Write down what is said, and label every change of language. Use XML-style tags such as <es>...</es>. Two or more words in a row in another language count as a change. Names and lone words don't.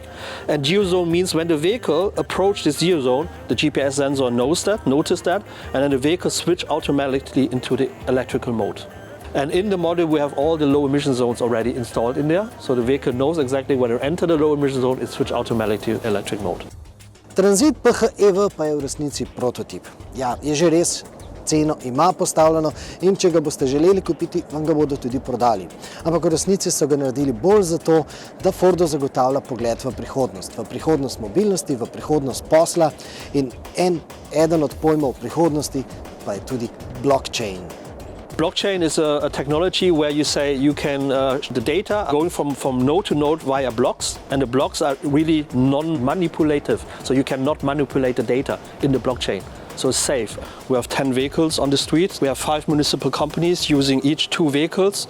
<en>And geozone means when the vehicle approaches this geozone, the GPS sensor notices that, and then the vehicle switch automatically into the electrical mode. And in the model we have all the low emission zones already installed in there, so the vehicle knows exactly when it enters the low emission zone, it switch automatically to electric mode.</en> <sl>Transit PHEV pa je v resnici prototip. Ja, je že res, ceno ima postavljeno in če ga boste želeli kupiti, vam ga bodo tudi prodali. Ampak v resnici so ga naredili bolj zato, da Fordu zagotavlja pogled v prihodnost mobilnosti, v prihodnost posla in eden od pojmov prihodnosti pa je tudi blockchain.</sl> <en>Blockchain is a technology where you say you can the data going from node to node via blocks, and the blocks are really non-manipulative, so you cannot manipulate the data in the blockchain. So it's safe. We have 10 vehicles on the street. We have 5 municipal companies using each 2 vehicles.</en>